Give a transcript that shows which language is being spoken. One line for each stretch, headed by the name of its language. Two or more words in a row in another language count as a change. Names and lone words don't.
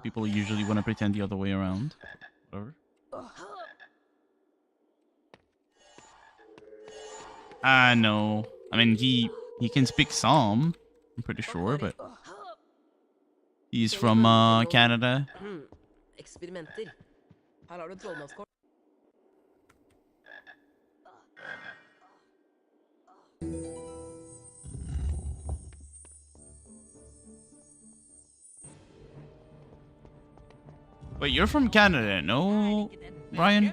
English: People usually want to pretend the other way around. Whatever. No. I mean, he can speak some, I'm pretty sure, but he's from Canada.
Norwegian: Eksperimenter. Her har du trollmannskort.
English: Wait, you're from Canada, no, Ryan?